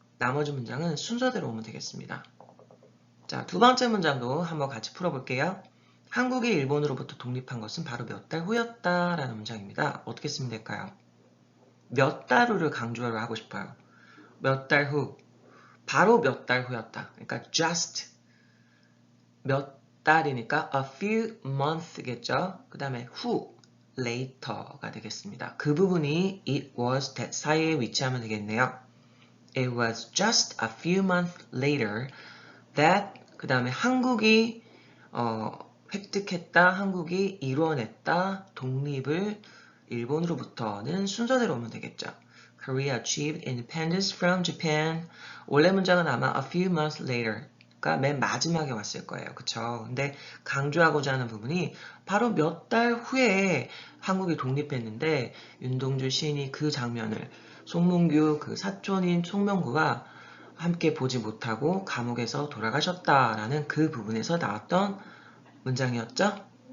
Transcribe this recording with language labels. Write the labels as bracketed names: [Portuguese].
[Korean] 나머지 문장은 순서대로 오면 되겠습니다. 자, 두 번째 문장도 한번 같이 풀어볼게요. 한국이 일본으로부터 독립한 것은 바로 몇 달 후였다 라는 문장입니다. 어떻게 쓰면 될까요? 몇 달 후를 강조를 하고 싶어요. 몇 달 후. 바로 몇 달 후였다. 그러니까 [English] just [Korean] 몇 달이니까 [English] a few months [Korean] 겠죠. 그 다음에 who, later가 되겠습니다. 그 부분이 it was that 사이에 위치하면 되겠네요. [English] It was just a few months later that [Korean] 그 다음에 한국이 획득했다, 한국이 이뤄냈다, 독립을 일본으로부터는 순서대로 오면 되겠죠. [English] Korea achieved independence from Japan. [Korean] 원래 문장은 아마 [English] a few months later [Korean] 가 맨 마지막에 왔을 거예요. 그쵸? 근데 강조하고자 하는 부분이 바로 몇 달 후에 한국이 독립했는데 윤동주 시인이 그 장면을 송문규 그 사촌인 송명구가 함께 보지 못하고 감옥에서 돌아가셨다라는 그 부분에서 나왔던 문장이었죠?